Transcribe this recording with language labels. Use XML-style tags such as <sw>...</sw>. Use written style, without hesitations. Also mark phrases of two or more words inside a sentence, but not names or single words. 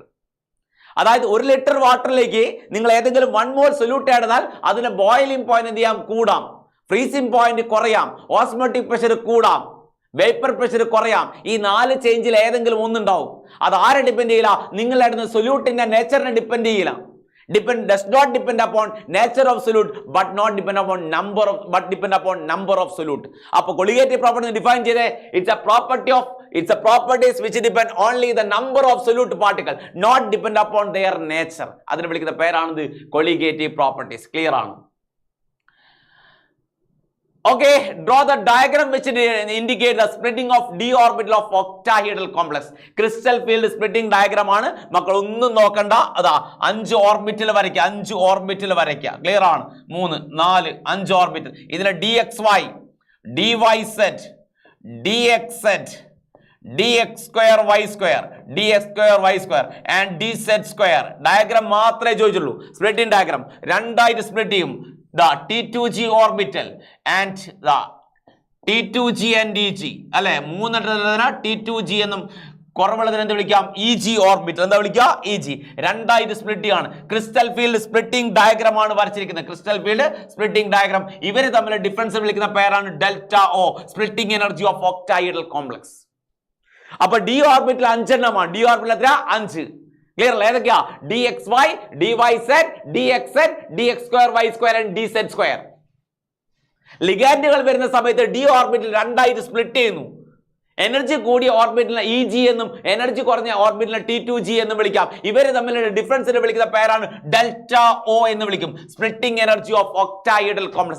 <ml>അതായത് 1 ലിറ്റർ വാട്ടറിലേക്ക് നിങ്ങൾ ഏതെങ്കിലും 1 മോൾ സൊല്യൂട്ട് ഇടുന്നാൽ അതിന്റെ</ml> <en>boiling point</en> <ml>എന്ത് ചെയ്യാം? കൂടാം.</ml> <en>freezing point</en> <ml>കുറയാം.</ml> <en>osmotic pressure</en> <ml>കൂടാം.</ml> <en>vapour pressure</en> <ml>കുറയാം. ഈ 4 ചേഞ്ചിൽ ഏതെങ്കിലും ഒന്നുണ്ടാവും. അത് ആരെ ഡിപ്പെൻഡ് ചെയ്യില്ല? നിങ്ങളുടെ സൊല്യൂട്ടിന്റെ നേച്ചറിനെ ഡിപ്പെൻഡ് ചെയ്യില്ല.</ml> <en>does not depend upon nature of solute but not depend upon depend upon number of solute.</en> <ml>അപ്പോൾ</ml> <en>colligative property define</en> <ml>ചെയ്തേ,</ml> <en>it's a properties which depend only the number of solute particle not depend upon their nature.</en> <ml>അതിനെ വിളിക്കുന്ന പേരാണ്</ml> <en>colligative properties.</en> <ml>ക്ലിയർ ആണ്?</ml> <en>Okay, draw the diagram which indicate the splitting of d orbital of octahedral complex. Crystal field splitting diagram</en> <ml>ആണ് മക്കൾ. ഒന്നും നോക്കണ്ട. അതാ 5 ഓർബിറ്റൽ വരയ്ക്കുക. 5 ഓർബിറ്റൽ വരയ്ക്കുക. ക്ലിയർ ആണ്? 3 4 5 ഓർബിറ്റൽ.</ml> <en>ഇതിലെ dxy, dyz, dxz, dx square y square, dx square y square and dz square.</en> <ml>ഡയഗ്രാം മാത്രമേ ചോദിച്ചുള്ളൂ.</ml> <en>splitting diagram</en> <ml>രണ്ടായിട്ട് സ്പ്ലിറ്റ് ചെയ്യും.</ml> <en>The T2G orbital and the T2G and EG അല്ലെ, 3 T2G</en> <ml>എന്നും കുറവുള്ളതിന് എന്ത് വിളിക്കാം? EG ഓർബിറ്റൽ. എന്താ വിളിക്കുക? EG. രണ്ടായിട്ട് സ്പ്ലിറ്റ് ചെയ്യാണ്.</ml> <en>crystal field splitting diagram</en> <ml>ആണ് വരച്ചിരിക്കുന്നത്.</ml> <en>crystal field splitting diagram.</en> <ml>ഇവര് തമ്മിൽ ഡിഫറൻസ് വിളിക്കുന്ന പേരാണ്</ml> <en>delta O, splitting energy of octahedral complex.</en> <ml>അപ്പൊ</ml> <en>d orbital</en> <ml>5 എണ്ണമാണ്.</ml> <en>d orbital</en> <ml>എത്ര? 5. ക്ലിയർ അല്ലേ? ഏതൊക്കെയാ?</ml> <en>dxy, dyz, dxz, dx square y square and dz square.</en> <ml>ലിഗാൻഡുകൾ വരുന്ന സമയത്ത്</ml> <en>d orbital</en> <ml>രണ്ടായിട്ട് സ്പ്ലിറ്റ് ചെയ്യുന്നു. എനർജി കൂടിയ ഓർബിറ്റലിനെ EG എന്നും എനർജി കുറഞ്ഞ ഓർബിറ്റലിനെ T2G എന്നും വിളിക്കാം. ഇവര് തമ്മിലുള്ള ഡിഫറൻസിനെ വിളിക്കുന്ന പേരാണ്</ml> <en>delta O</en> <ml>എന്ന് വിളിക്കും.</ml> <en>splitting energy of octahedral complex.</en>